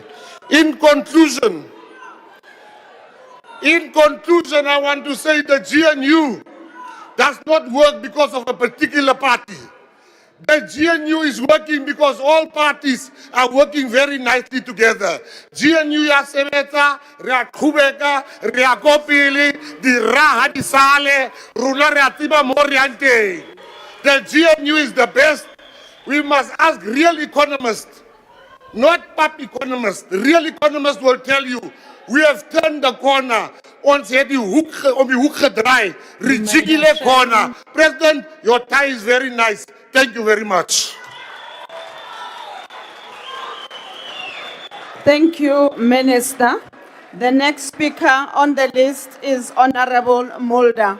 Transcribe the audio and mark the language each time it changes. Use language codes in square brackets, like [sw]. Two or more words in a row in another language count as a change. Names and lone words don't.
[en] In conclusion, I want to say the GNU does not work because of a particular party. The GNU is working because all parties are working very nicely together. [st] GNU ya sebetsa, re a qhubeka, re a go pele, di raha di sale, rona re a tseba mo re yang teng. [en] The GNU is the best. We must ask real economists, not pop economists. Real economists will tell you, we have turned the corner. [af] Ons het die hoek om die hoek gedraai. [en] Ridiculous corner. President, your tie is very nice. Thank you very much. Thank you, Minister. The next speaker on the list is Honorable Mulder.